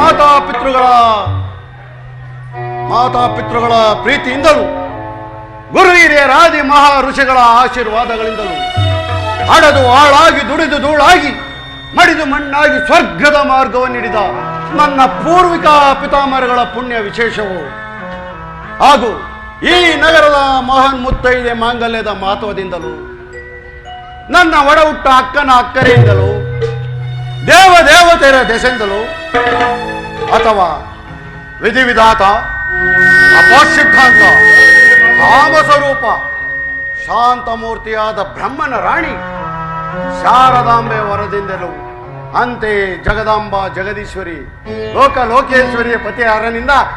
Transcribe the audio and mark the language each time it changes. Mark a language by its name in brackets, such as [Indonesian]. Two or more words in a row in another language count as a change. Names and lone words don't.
[Kannada] ಮಾತಾಪಿತೃಗಳ ಪ್ರೀತಿಯಿಂದಲೂ ಗುರು ಹಿರಿಯರಾದಿ ಮಹಾ ಋಷಿಗಳ ಆಶೀರ್ವಾದಗಳಿಂದಲೂ ಅಡದು ಆಳಾಗಿ ದುಡಿದು ಧೂಳಾಗಿ ಮಡಿದು ಮಣ್ಣಾಗಿ ಸ್ವರ್ಗದ ಮಾರ್ಗವನ್ನು ಹಿಡಿದ ನನ್ನ ಪೂರ್ವಿಕ ಪಿತಾಮಹಗಳ ಪುಣ್ಯ ವಿಶೇಷವು ಹಾಗೂ ಈ ನಗರದ ಮಹಾನ್ ಮುತ್ತೈದೆ ಮಾಂಗಲ್ಯದ ಮಹತ್ವದಿಂದಲೂ ನನ್ನ ಒಡ ಹುಟ್ಟ ಅಕ್ಕನ ಅಕ್ಕರೆಯಿಂದಲೂ ದೇವತೆಯರ ದೆಸೆಯಿಂದಲೂ ಅಥವಾ ವಿಧಿವಿಧಾತ ಅಪಸಿದ್ಧಾಂತ ಕಾಮಸ್ವರೂಪ ಶಾಂತಮೂರ್ತಿಯಾದ ಬ್ರಹ್ಮನ ರಾಣಿ ಶಾರದಾಂಬೆ ವರದಿಂದಲೂ ಅಂತೆಯೇ ಜಗದಾಂಬ ಜಗದೀಶ್ವರಿ ಲೋಕೇಶ್ವರಿಯ ಪತಿ ಅರನಿಂದ